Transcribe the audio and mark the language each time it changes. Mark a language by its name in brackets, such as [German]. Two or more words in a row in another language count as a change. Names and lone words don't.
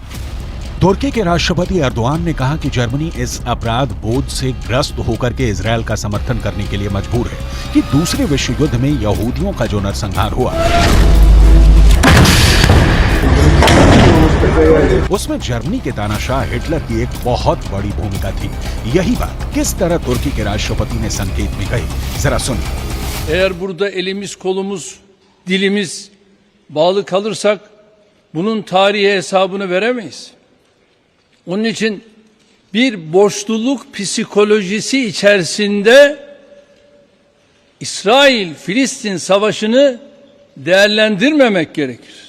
[Hindi] तुर्की के राष्ट्रपति एर्दोआन ने कहा कि जर्मनी इस अपराध बोध से ग्रस्त होकर के इजरायल का समर्थन करने के लिए मजबूर है कि दूसरे विश्व युद्ध में यहूदियों का जो नरसंहार हुआ उसमें जर्मनी के तानाशाह हिटलर की एक बहुत बड़ी भूमिका थी। यही बात किस तरह तुर्की के राष्ट्रपति ने संकेत में कही, जरा सुनिए। [Turkish] Eğer burada elimiz, kolumuz, dilimiz bağlı kalırsak bunun tarihi hesabını veremeyiz. Onun için bir borçluluk psikolojisi içerisinde İsrail-Filistin savaşını değerlendirmemek gerekir.